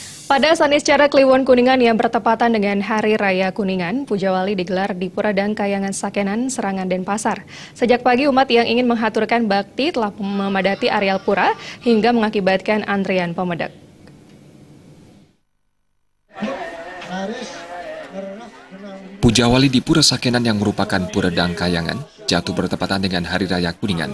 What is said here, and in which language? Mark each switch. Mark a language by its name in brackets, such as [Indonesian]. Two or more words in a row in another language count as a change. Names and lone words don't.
[Indonesian] Pada Saniscara Kliwon Kuningan yang bertepatan dengan Hari Raya Kuningan, Puja Wali digelar di Pura Dangkayangan Sakenan, Serangan, Denpasar. Sejak pagi, umat yang ingin menghaturkan bakti telah memadati areal pura hingga mengakibatkan antrian pemedak. Puja Wali di Pura Sakenan yang merupakan Pura Dangkayangan jatuh bertepatan dengan Hari Raya Kuningan.